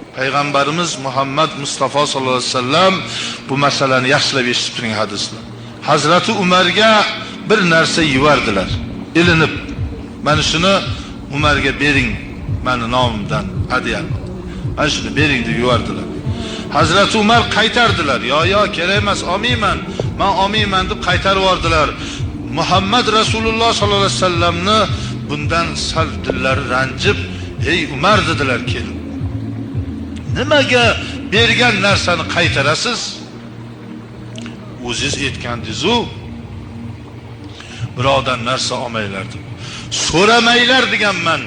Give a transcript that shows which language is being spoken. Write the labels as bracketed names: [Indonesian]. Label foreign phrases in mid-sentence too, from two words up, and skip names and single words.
[Uzbek] Peygamberimiz Muhammed Mustafa [Arabic] صلى الله عليه وسلم [Uzbek] bu meseleni yaxshilab eshitib turing hadislar. Hazreti Umarga bir narsa yuvardilar. Ilinib, "Mana shuni Umarga bering, meni nomimdan hadya. Mana shuni bering" deb yuvardilar. Hazreti Umar qaytardilar. "Yo, kerak emas, olmayman. Men olmayman" deb qaytarib yubordilar. Muhammed Resulullah [Arabic] صلى الله عليه وسلم [Uzbek] bundan sal dillari ranjib, "Ey Umar" dedilar, "Kelin. Nimaga bergan narsani qaytarasiz? O'zingiz aytgandingiz-ku, birovdan narsa olmanglar deb. So'ramanglar deganman.